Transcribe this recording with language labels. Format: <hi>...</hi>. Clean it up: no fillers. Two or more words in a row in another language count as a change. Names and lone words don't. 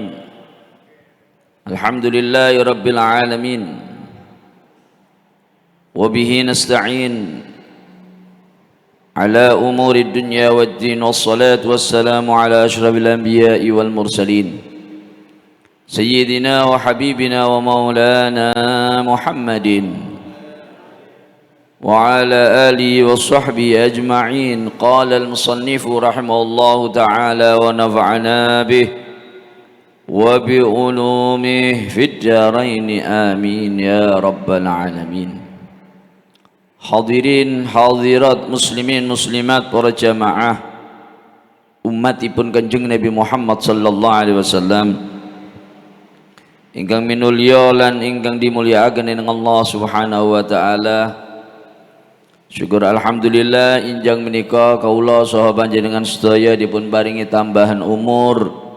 <ar>الحمد لله رب العالمين وبه نستعين على أمور الدنيا والدين والصلاة والسلام على أشرف الأنبياء والمرسلين سيدنا وحبيبنا ومولانا محمد وعلى آله وصحبه أجمعين. قال المصنف رحمه الله تعالى ونفعنا به وبعلومه في الدارين آمين يا رب العالمين.</ar> <jv>Hadirin hadirat muslimin muslimat para jamaah umatipun Kanjeng Nabi Muhammad</jv> <ar>صلى الله عليه وسلم</ar> <jv>ingkang minulya lan ingkang dimulyakaken dening Allah</jv> <ar>سبحانه وتعالى.</ar> <jv>Syukur alhamdulillah injang menika kaula saha panjenengan sedaya dipun paringi tambahan umur.</jv>